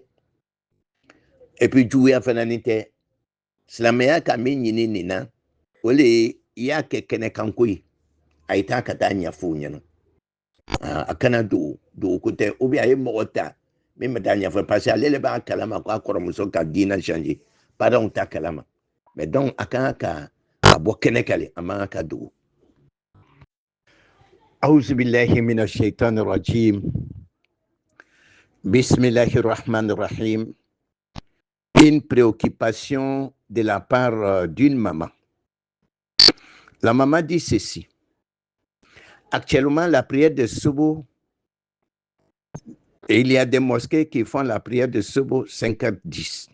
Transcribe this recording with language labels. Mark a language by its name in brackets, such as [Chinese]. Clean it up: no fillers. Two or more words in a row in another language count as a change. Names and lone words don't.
[French] Et puis [Bambara] juguya fana ni tɛ. Silamɛya ka min ɲini nin na o le ye i y'a kɛ kɛnɛkanko ye. A ye taa ka taa ɲɛfɔ u ɲɛna. A kana dogo ko tɛ [French] ou bien [Bambara] a ye mɔgɔ ta min bɛ taa ɲɛfɔ [French] parce que [Bambara] ale le b'a kalama ko a kɔrɔmuso ka diina changer. Parents ta kalama. [French] Mais donc [Bambara] a kan ka bɔ kɛnɛ kan le a man ka dogo. [Arabic] أعوذ بالله من الشيطان الرجيم بسم الله الرحمن الرحيم. [French] Une préoccupation de la part d'une maman. La maman dit ceci. Actuellement, la prière de Subo, il y a des mosquées qui font la prière de Subo 5h10.